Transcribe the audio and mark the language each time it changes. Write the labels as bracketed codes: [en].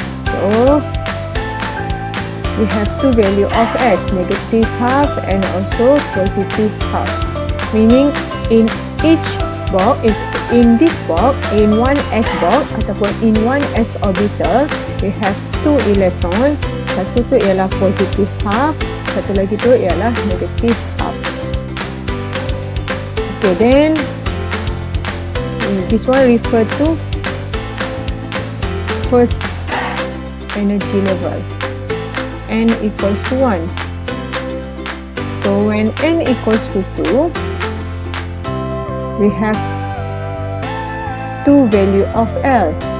[en] So we have two value of S, negative half and also positive half. Meaning in each box in this box, in 1s box [ms] ataupun [en] in 1s orbital, we have two electron. [ms] Satu tu ialah positive half, satu lagi tu ialah negative half. [en] Okay, then this one refer to first energy level. n equals to 1. So when n equals to 2, we have two value of L.